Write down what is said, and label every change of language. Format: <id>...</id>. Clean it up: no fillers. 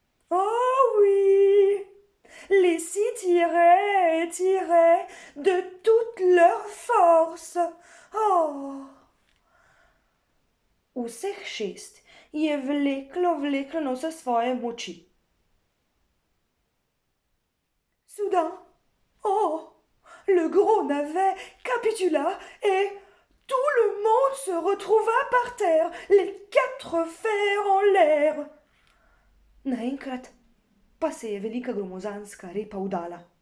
<fr>Oh oui, les six tiraient de toute leur force. Oh.</fr> <sl>Vseh 6 je vleklo na vse svoje moči.</sl> <fr>Soudain, oh, le gros navet capitula et tout le monde se retrouva par terre, les 4 fers en l'air.</fr> <sl>Naenkrat pa se je velika gromozanska repa udala.</sl>